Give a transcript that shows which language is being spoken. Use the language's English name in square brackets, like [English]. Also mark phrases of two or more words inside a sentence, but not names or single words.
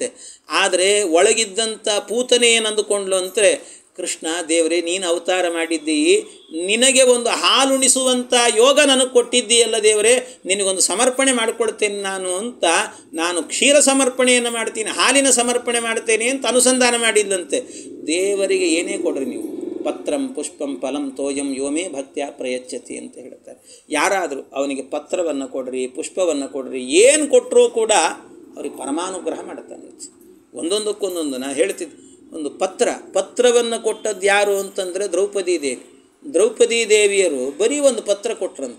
[Kannada] ಆದರೆ ಒಳಗಿದ್ದಂಥ ಪೂತನೆ ಏನು ಅಂದುಕೊಂಡ್ಲು ಅಂದರೆ, ಕೃಷ್ಣ ದೇವರೇ ನೀನು ಅವತಾರ ಮಾಡಿದ್ದೀ, ನಿನಗೆ ಒಂದು ಹಾಲುಣಿಸುವಂಥ ಯೋಗ ನನಗೆ ಕೊಟ್ಟಿದ್ದೀಯಲ್ಲ ದೇವರೇ, ನಿನಗೊಂದು ಸಮರ್ಪಣೆ ಮಾಡಿಕೊಡ್ತೇನೆ ನಾನು ಕ್ಷೀರ ಸಮರ್ಪಣೆಯನ್ನು ಮಾಡ್ತೀನಿ, ಹಾಲಿನ ಸಮರ್ಪಣೆ ಮಾಡ್ತೇನೆ ಅಂತ ಅನುಸಂಧಾನ ಮಾಡಿದ್ದಂತೆ. ದೇವರಿಗೆ ಏನೇ ಕೊಡ್ರಿ ನೀವು, [Sanskrit] ಪತ್ರಂ ಪುಷ್ಪಂ ಫಲಂ ತೋಯಂ ಯೋಮೇ ಭಕ್ತ್ಯ ಪ್ರಯಚ್ಛತಿ [Kannada] ಅಂತ ಹೇಳ್ತಾರೆ. ಯಾರಾದರೂ ಅವನಿಗೆ ಪತ್ರವನ್ನು ಕೊಡ್ರಿ, ಪುಷ್ಪವನ್ನು ಕೊಡ್ರಿ, ಏನು ಕೊಟ್ಟರೂ ಕೂಡ ಅವ್ರಿಗೆ ಪರಮಾನುಗ್ರಹ ಮಾಡ್ತಾನೆ. ಒಂದೊಂದಕ್ಕೊಂದೊಂದು ನಾನು ಹೇಳ್ತಿದ್ದೆ. ಒಂದು ಪತ್ರವನ್ನು ಕೊಟ್ಟದ್ದು ಯಾರು ಅಂತಂದರೆ ದ್ರೌಪದಿ ದೇವಿಯರು ಬರೀ ಒಂದು ಪತ್ರ ಕೊಟ್ರಂತೆ.